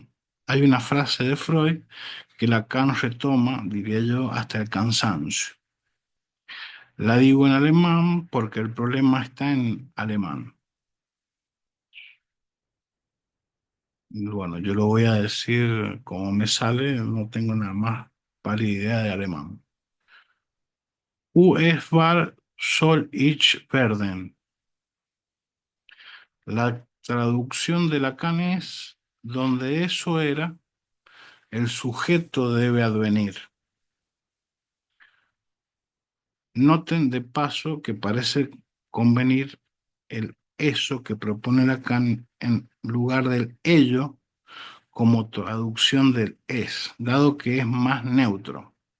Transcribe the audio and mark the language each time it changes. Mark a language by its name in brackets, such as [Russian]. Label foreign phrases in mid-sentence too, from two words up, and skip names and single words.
[Spanish] Hay una frase de Freud que Lacan retoma, diría yo, hasta el cansancio. La digo en alemán porque el problema está en alemán. Bueno, yo lo voy a decir como me sale, no tengo nada más pálida idea de alemán. [German] US war soll ich werden. [Spanish] La traducción de Lacan es donde eso era, el sujeto debe advenir. Noten de paso que parece convenir el eso que propone Lacan en lugar del ello como traducción del es, dado que es más neutro.